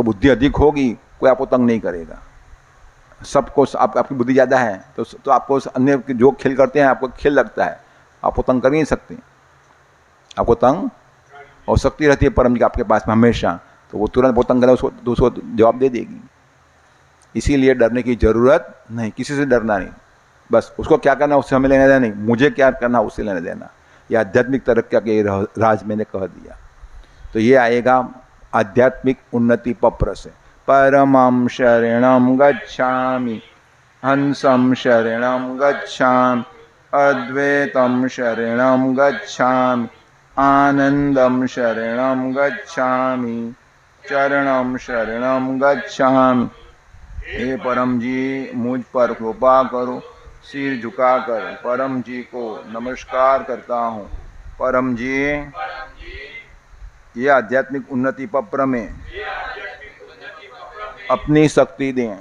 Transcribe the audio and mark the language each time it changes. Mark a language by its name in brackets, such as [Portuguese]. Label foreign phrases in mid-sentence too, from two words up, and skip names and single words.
[Hindi] अगर बुद्धि अधिक होगी कोई आपको तंग नहीं करेगा, सबको आपकी बुद्धि ज़्यादा है तो आपको अन्य जो खेल करते हैं आपको खेल लगता है, आपको तंग कर नहीं सकते, आपको तंग और शक्ति रहती है परम जी का आपके पास में हमेशा, तो वो तुरंत वो तंग करे उसको जवाब दे देगी। इसीलिए डरने की ज़रूरत नहीं, किसी से डरना नहीं, बस उसको क्या करना उससे हमें लेना देना नहीं, मुझे क्या करना उससे लेना देना। यह आध्यात्मिक तरक्की के राज मैंने कह दिया। तो ये आएगा आध्यात्मिक उन्नति पप्र से। [Sanskrit] परमं शरणं गच्छामि, हंसं शरणं गच्छामि, अद्वैतं शरणं गच्छामि, आनंदं शरणं गच्छामि, चरणं शरणं गच्छामि। [Hindi] हे परम जी मुझ पर कृपा करो। सिर झुकाकर परम जी को नमस्कार करता हूँ। परम जी ये आध्यात्मिक उन्नति पप्र में अपनी शक्ति दें।